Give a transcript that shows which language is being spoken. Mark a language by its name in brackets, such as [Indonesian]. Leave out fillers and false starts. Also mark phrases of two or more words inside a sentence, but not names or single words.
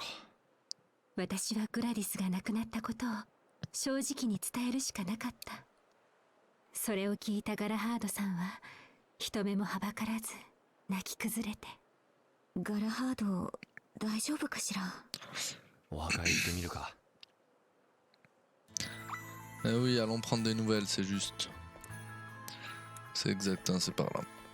[Japanese] 私はグラディスが亡くなったことを正直に伝えるしかなかった。それを聞いたガラハードさんは人目もはばからず泣き崩れて。ガラハード大丈夫かしら？お墓へ行ってみるか。 [French] Eh oui, allons prendre des nouvelles, c'est juste. C'est exact, hein, c'est par là.